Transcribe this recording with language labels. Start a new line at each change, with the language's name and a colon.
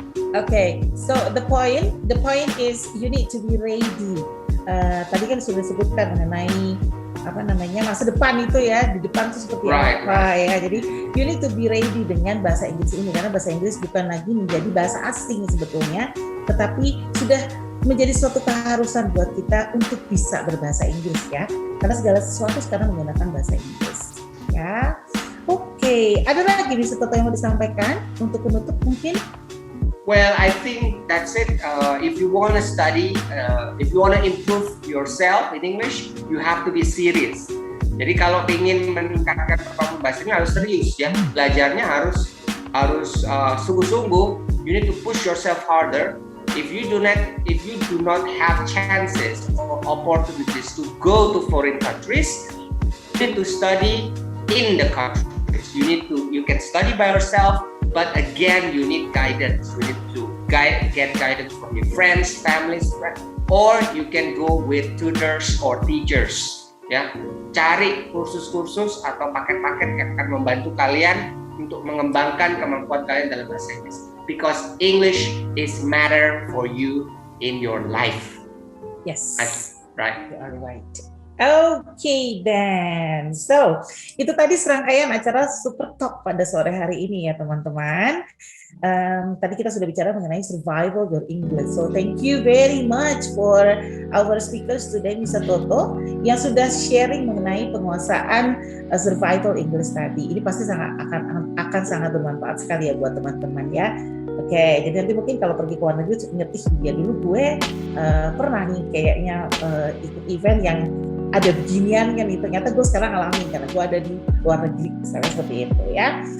English: Okay, so the point is you need to be ready.
Indonesian: Tadi kan sudah disebutkan mengenai masa depan itu ya, di depan itu seperti apa ya. Jadi
English: you need to be ready
Indonesian: dengan bahasa Inggris ini, karena bahasa Inggris bukan lagi menjadi bahasa asing sebetulnya, tetapi sudah menjadi suatu keharusan buat kita untuk bisa berbahasa Inggris ya, karena segala sesuatu sekarang menggunakan bahasa Inggris ya. Oke, ada lagi nih Toto yang mau disampaikan untuk penutup mungkin?
English: Well, I think that's it. If you want to study, if you want to improve yourself in English, you have to be serious.
Indonesian: Jadi kalau ingin meningkatkan kemampuan bahasa ini harus serius ya. Belajarnya harus sungguh-sungguh.
English: You need to push yourself harder. If you do not have chances or opportunities to go to foreign countries, you need to study in the countries. You can study by yourself. But again, you need guidance. You need to get guidance from your friends, families, or you can go with tutors or teachers.
Indonesian: Ya, cari kursus-kursus atau paket-paket yang akan membantu kalian untuk mengembangkan kemampuan kalian dalam bahasa Inggris.
English: Because English is matter for you in your life. Yes. Right. You are right. Okay then, so
Indonesian: itu tadi serangkaian acara Super Talk pada sore hari ini ya teman-teman. Tadi kita sudah bicara mengenai survival your English.
English: So thank you very much for our speakers today, Mr.
Indonesian: Toto, yang sudah sharing mengenai penguasaan survival English tadi. Ini pasti akan sangat bermanfaat sekali ya buat teman-teman ya. Oke, jadi nanti mungkin kalau pergi ke luar negeri ngerti ya, dulu gue pernah nih kayaknya ikut event yang ada beginian kan, itu ternyata gue sekarang ngalamin karena gue ada di luar negeri misalnya seperti itu ya.